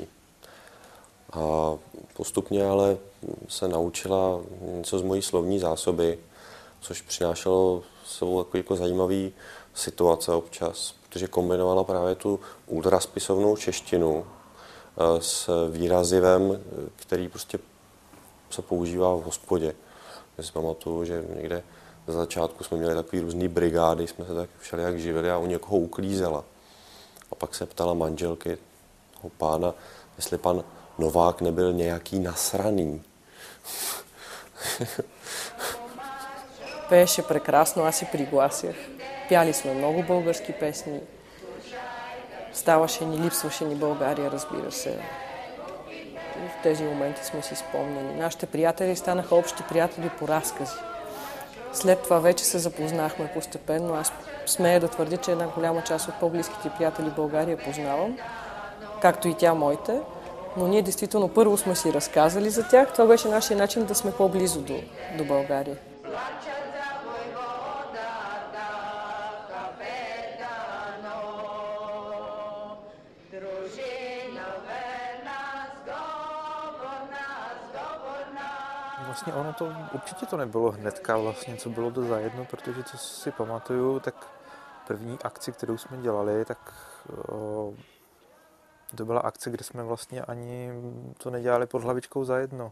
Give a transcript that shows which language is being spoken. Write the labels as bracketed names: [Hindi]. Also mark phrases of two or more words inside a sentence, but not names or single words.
[Czech] A postupně ale se naučila něco z mojí slovní zásoby, což přinášelo sebou jako zajímavý situace občas, protože kombinovala právě tu ultraspisovnou češtinu s výrazivem, který prostě se používá v hospodě. Já si pamatuju, že někde na začátku jsme měli takový různý brigády, jsme se tak všelijak živili a u někoho uklízela. A pak se ptala manželky toho pána, jestli pan Novák nebyl nějaký nasraný. [Bulgarian] Пееше прекрасно, аз си пригласях. Пяли сме много български песни. Ставаше ни, липсваше ни България, разбира се. В тези моменти сме си спомняли. Нашите приятели станаха общи приятели по разкази. След това вече се запознахме постепенно. Аз смея да твърдя, че една голяма част от по-близките приятели в България познавам, както и тя моите. Но ние действително първо сме си разказали за тях. Това беше нашия начин да сме по-близо до България. [Czech] Vlastně ono to, určitě to nebylo hnedka vlastně, co bylo to za jedno, protože co si pamatuju, tak první akci, kterou jsme dělali, tak to byla akce, kde jsme vlastně ani to nedělali pod hlavičkou za jedno.